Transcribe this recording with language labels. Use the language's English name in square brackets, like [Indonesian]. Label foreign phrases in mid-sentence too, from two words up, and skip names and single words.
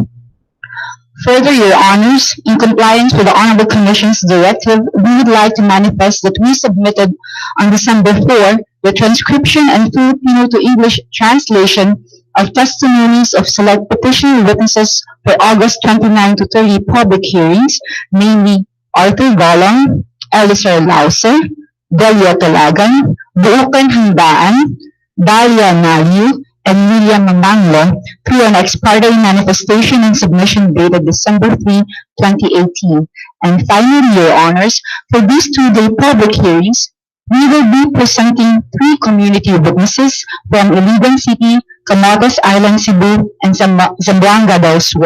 [English] Further, Your Honors, in compliance with the Honorable Commission's directive, we would like to manifest that we submitted on December 4 the transcription and Filipino to English translation of testimonies of select petition witnesses for August 29 to 30 public hearings, namely Arthur Golong, Elisar Lauser, Delia Talagan, Buukan Handaan, Dalia Naliu, and William Mamanglo through an ex parte manifestation and submission dated December 3, 2018. And finally, Your Honors, for these 2-day public hearings, we will be presenting 3 community witnesses from Iligan City, Camotes Island, Cebu, and Zamboanga del Sur.